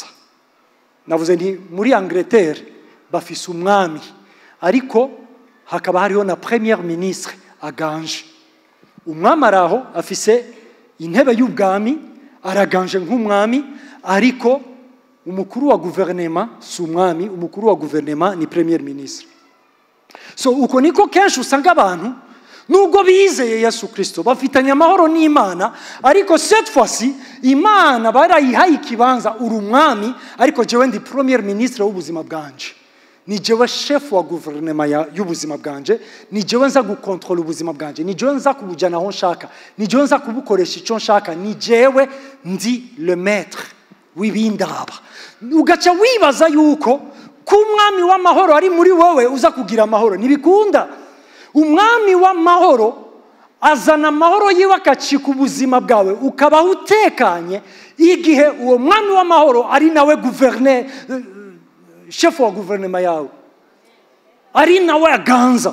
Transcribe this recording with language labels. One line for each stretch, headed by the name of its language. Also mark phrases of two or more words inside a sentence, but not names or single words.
Rundi: Navuze nti muri Angleterre bafise umwami, ariko hakaba hariho na
French: premier ministre
Rundi: aganje. Umwami araho afise intebe y'ubwami, araganje nk'umwami, ariko umukuru wa guverinema si umwami, umukuru wa guverinema ni
French: premier ministre.
Rundi: So uko niko kenshi usanga abantu nubwo bizeye Yesu Kristo bafitanye amahoro n'Imana, ariko
French: cette fois-ci
Rundi: Imana barayihaye ikibanza uri umwami, ariko jewe ndi
French: premier ministre
Rundi: w'ubuzima bwanje, ni jewe chef wa guverinema y'ubuzima bwanje, ni jewe nza gukontrola ubuzima bwanje, ni jewe nza kubujana aho nshaka, ni jewe nza kubukoresha icyo nshaka, ni jewe ndi
French: le maître
Rundi: w'ibindaba. Ugaca wibaza yuko kumwami w'amahoro ari muri wowe uza kugira amahoro. Nibikunda. Umwami w'amahoro azana amahoro yiwe akacika ubuzima bwawe ukaba utekanye, igihe uwo mwami w'amahoro ari nawe gouverneur, chef wa guverinoma yawe, ari nawe aganza.